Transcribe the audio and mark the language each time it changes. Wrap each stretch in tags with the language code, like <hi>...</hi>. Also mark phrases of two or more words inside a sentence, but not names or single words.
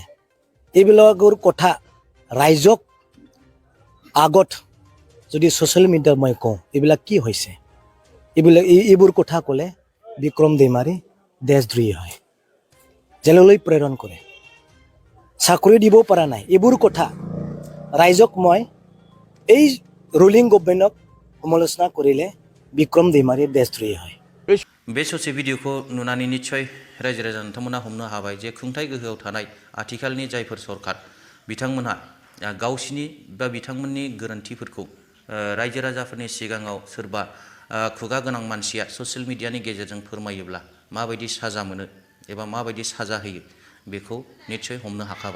<as>এইবিলাকৰ কথা ৰাইজক আগত যদি ছ'চিয়েল মিডিয়াত মই কওঁ এইবিলাক কি হৈছে, এইবোৰ কথা ক'লে বিক্ৰম দৈমাৰী দেশদ্ৰোহী হয়, জেললৈ প্ৰেৰণ কৰে, চাকৰি দিব পৰা নাই। এইবোৰ কথা ৰাইজক মই এই ৰুলিং গভৰ্ণমেণ্টক সমালোচনা কৰিলে বিক্ৰম দৈমাৰী দেশদ্ৰোহী হয়।</as> <brx>बे ससे भिडिअखौ नुनानै निस्सय रायजो राजा नोंथांमोना हमनो हाबाय जे खुंथाय गोहोआव थानाय आथिखालनि जायफोर सरकार बिथांमोनहा गावसिनि बा बिथांमोननि गोरोन्थिफोरखौ रायजो राजाफोरनि सिगाङाव सोरबा खुगा गोनां मानसिया ससियेल मिडियानि गेजेरजों फोरमायोब्ला माबायदि साजा मोनो एबा माबायदि साजा होयो बेखौ निस्सय हमनो हाखाबाय।</brx>